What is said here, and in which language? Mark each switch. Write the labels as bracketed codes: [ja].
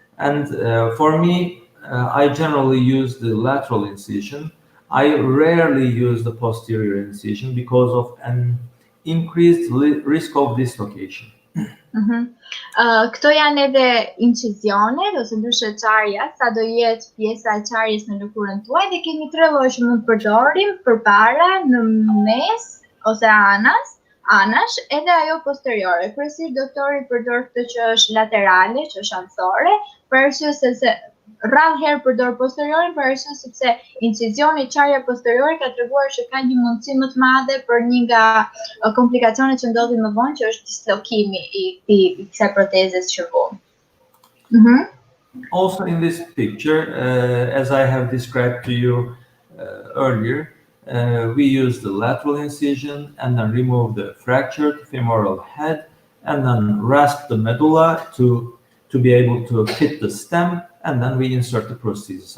[en] And for me, I generally use the lateral incision. I rarely use the posterior incision because of an increased risk of dislocation. [sq] Këto janë edhe incisionet ose ndryshe çarja, sa do jetë pjesa e çarjes në lëkurën tuaj, dhe kemi tre lloje që mund të përdorim: përpara, në mes ose anash, edhe ajo posteriore. Kryesisht doktori përdor këtë që është laterale, që është anësore, për arsye se rrallë herë përdor posteriorin, për arsye sepse incisioni çarja posteriore ka treguar që ka një mundësi më të madhe për një nga komplikacionet që ndodhin më vonë, që është dislokimi i kësaj protezes që vum. [en] Also in this picture, as I have described to you earlier, we use the lateral incision and then remove the fractured femoral head and then rasp the medulla to be able to fit the stem, and then we insert the prosthesis.